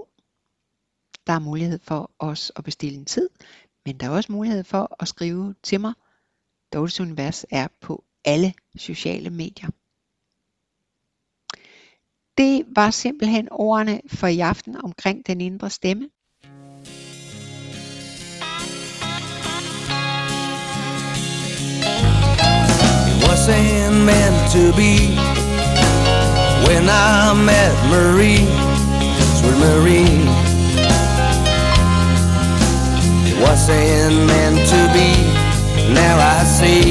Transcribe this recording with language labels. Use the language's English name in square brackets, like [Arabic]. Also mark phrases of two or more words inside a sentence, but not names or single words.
[Danish] Der er mulighed for os at bestille en tid, men der er også mulighed for at skrive til mig. Dortes Univers er på alle sociale medier. Det var simpelthen ordene for i aften omkring den indre stemme. [English] It wasn't meant to be. when I met Marie, sweet Marie. It wasn't meant to be, now I see.